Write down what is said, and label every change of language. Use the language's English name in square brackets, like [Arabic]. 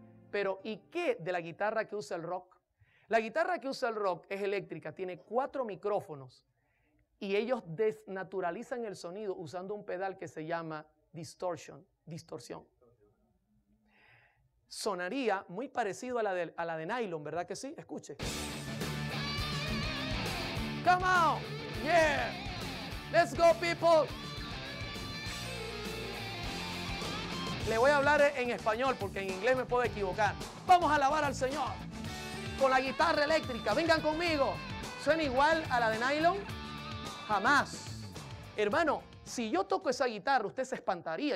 [Spanish] Pero ¿y qué de la guitarra que usa el rock? La guitarra que usa el rock es eléctrica, tiene 4 micrófonos y ellos desnaturalizan el sonido usando un pedal que se llama distorsión. Sonaría muy parecido a la de nylon, ¿verdad que sí? Escuche. [English] Come on, yeah, let's go people. [Spanish] Le voy a hablar en español porque en inglés me puedo equivocar. Vamos a alabar al Señor con la guitarra eléctrica. Vengan conmigo. ¿Suena igual a la de nylon? Jamás. Hermano, si yo toco esa guitarra, usted se espantaría.